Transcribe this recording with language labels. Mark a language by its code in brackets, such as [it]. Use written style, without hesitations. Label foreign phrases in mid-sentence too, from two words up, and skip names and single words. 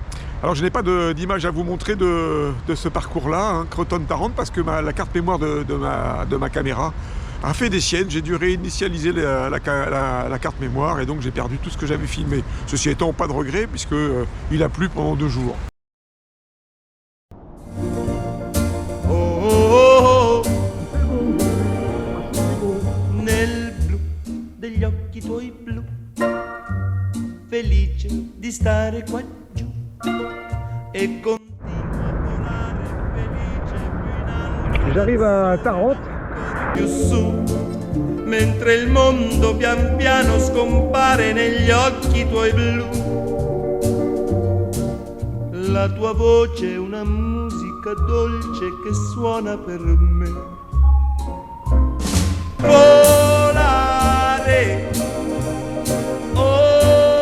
[fr] Alors je n'ai pas d'image à vous montrer de ce parcours-là, hein, Crotone-Tarente, parce que la carte mémoire de ma caméra a fait des siennes. J'ai dû réinitialiser la carte mémoire et donc j'ai perdu tout ce que j'avais filmé. Ceci étant, pas de regret puisque il a plu pendant 2 jours. [it] Nel blu degli occhi tuoi blu, felice di stare qua giù e continuo a volare felice più in alto. [fr] J'arrive à Tarente. [it] Più su, mentre il mondo pian piano scompare negli occhi tuoi blu. La tua voce è una musica dolce che suona per me. Volare. Oh.